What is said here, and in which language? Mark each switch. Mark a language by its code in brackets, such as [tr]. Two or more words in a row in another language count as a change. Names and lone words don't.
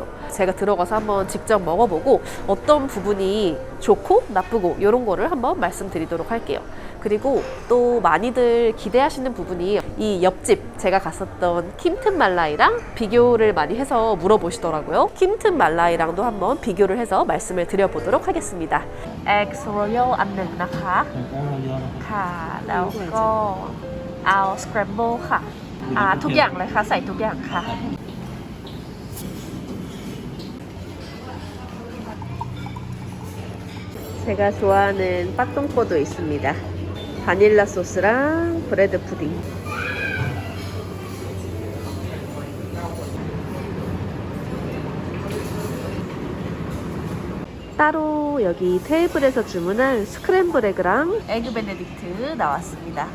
[ko] 제가 들어가서 한번 직접 먹어보고 어떤 부분이 좋고 나쁘고 이런 거를 한번 말씀드리도록 할게요. 그리고 또 많이들 기대하시는 부분이 이 옆집 제가 갔었던 킴튼 말라이랑 비교를 많이 해서 물어보시더라고요. 킴튼 말라이랑도 한번 비교를 해서 말씀을 드려보도록 하겠습니다. [en] Eggs Royal [th] อันหนึ่งนะคะค่ะแล้วก็เอา Scramble ค่ะทุกอย่างเลยค่ะใส่ทุกอย่างค่ะ [ko] 제가 좋아하는 빠똥꼬도 있습니다. 바닐라 소스랑 브레드 푸딩. 따로 여기 테이블에서 주문한 스크램블 에그랑 에그 베네딕트 나왔습니다.